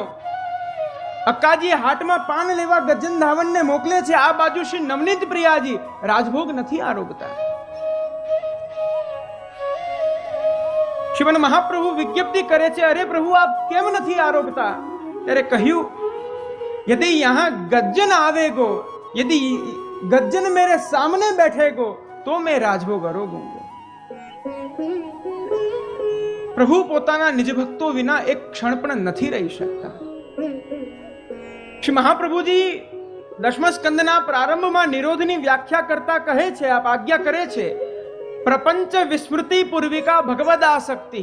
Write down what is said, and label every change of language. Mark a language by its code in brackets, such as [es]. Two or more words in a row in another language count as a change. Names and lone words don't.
[gu] અક્કાજી હાટમાં પાન લેવા ગજ્જન ધાવનને મોકલે છે. આ બાજુ શ્રી નવનીત પ્રિયાજી રાજભોગ નથી આરોગતા. શ્રીમન મહાપ્રભુ વિજ્ઞપ્તિ કરે છે, અરે પ્રભુ આપ કેમ નથી આરોગતા? ત્યારે કહ્યું, [bra] यदि यहाँ गज्जन आवेगो, यदि गज्जन मेरे सामने बैठेगो तो मैं राजभोग आरोगूंगा. [gu] પ્રભુ પોતાના નિજ ભક્તો વિના એક ક્ષણ પણ નથી રહી શકતા. શ્રી મહાપ્રભુજી દશમ સ્કંદના પ્રારંભમાં નિરોધની વ્યાખ્યા કરતા કહે છે, આપ આજ્ઞા કરે છે, [sa] પ્રપંચ વિસ્મૃતિ પૂર્વિકા ભગવદાસક્તિ.